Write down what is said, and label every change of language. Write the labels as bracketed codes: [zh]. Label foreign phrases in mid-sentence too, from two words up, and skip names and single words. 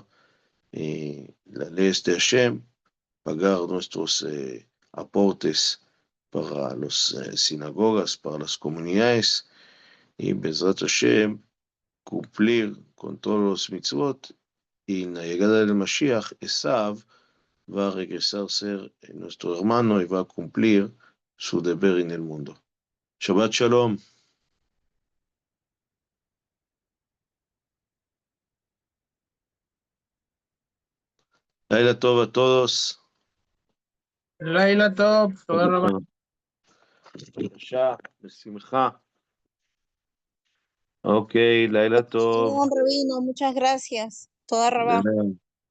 [es] las leyes de Hashem, pagar nuestros aportes para las sinagogas, para las comunidades, y [he] בעזרת השם [es] cumplir con todos los mitzvot, y en la llegada del Mashiach, Esav va a regresar a ser nuestro hermano y va a cumplir su deber en el mundo. [he] שבת שלום. לילה טוב [es] a todos. [he] לילה טוב, תודה רבה. בבקשה, בשמחה. אוקיי, לילה טוב. Shalom, [es] Rabino, muchas gracias. [he] תודה רבה.